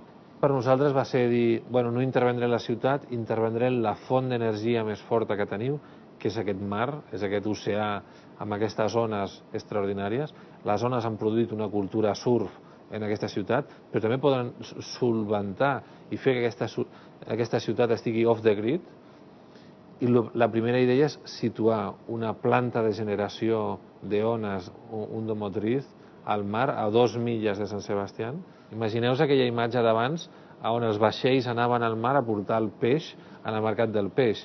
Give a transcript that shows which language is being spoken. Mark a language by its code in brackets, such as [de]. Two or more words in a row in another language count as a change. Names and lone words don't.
[ca] Per nosaltres va ser dir, bueno, no intervendré en la ciutat, intervendré en la font d'energia més forta que teniu, que és aquest mar, és aquest oceà amb aquestes ones extraordinàries. Les ones han produït una cultura surf en aquesta ciutat, però també poden solventar i fer que aquesta ciutat estigui [en] off the grid. [ca] I la primera idea és situar una planta de generació d'ones, un domotriz, al mar, a 2 milles de Sant Sebastián. Imagineu-vos aquella imatge d'abans on els vaixells anaven al mar a portar el peix al mercat del peix.